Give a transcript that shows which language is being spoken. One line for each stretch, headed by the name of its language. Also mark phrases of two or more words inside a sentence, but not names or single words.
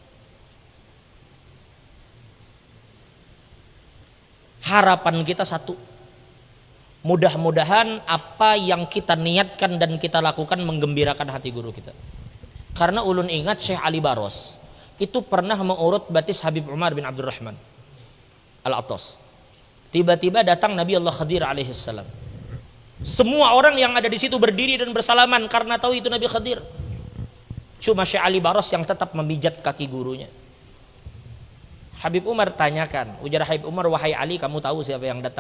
Indonesian: Harapan kita satu, mudah-mudahan apa yang kita niatkan dan kita lakukan menggembirakan hati guru kita. Karena ulun ingat Syekh Ali Baros itu pernah mengurut batis Habib Umar bin Abdurrahman Al-Attas. Tiba-tiba datang Nabi Allah Khadir alaihissalam. Semua orang yang ada di situ berdiri dan bersalaman karena tahu itu Nabi Khadir. Cuma Syekh Ali Baros yang tetap memijat kaki gurunya. Habib Umar tanyakan, ujar Habib Umar, wahai Ali, kamu tahu siapa yang datang?